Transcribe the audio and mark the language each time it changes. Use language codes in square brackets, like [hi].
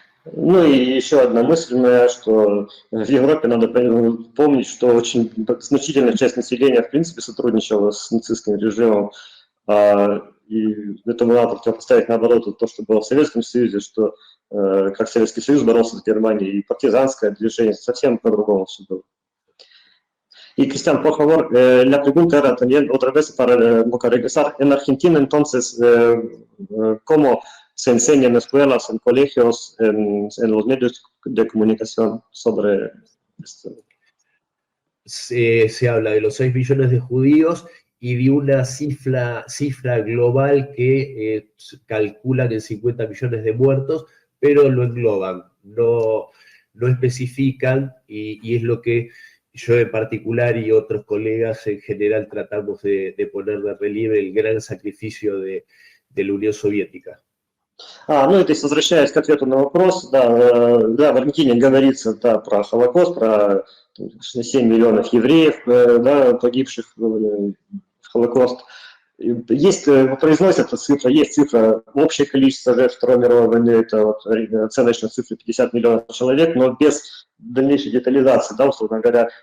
[ru] Ну и еще одна мысль моя, что в Европе надо помнить, что очень значительная часть населения, в принципе, сотрудничала с нацистским режимом, и этому надо противопоставить, наоборот, то, что было в Советском Союзе, что как Советский Союз боролся с Германией, и партизанское движение совсем по-другому все было. [es] Y Cristian, por favor, la pregunta era también otra vez para regresar. En Argentina, entonces, ¿cómo se enseña en escuelas, en colegios, en los medios de comunicación sobre esto? Se habla de los 6 millones de judíos y de una cifra global que calculan en 50 millones de muertos, pero lo engloban, no especifican, y es lo que yo en particular y otros colegas en general tratamos de poner de relieve el gran sacrificio de la Unión Soviética. [ru] Ну, это возвращаясь к ответу на вопрос, да, в Аргентине говорится, да, про Холокост, про 7 миллионов евреев, да, погибших в Холокост. Есть, произносится цифра, есть цифра, общее количество жертв Второй мировой войны, это вот оценочная цифра 50 миллионов человек, но без дальнейшей детализации, да, условно говоря.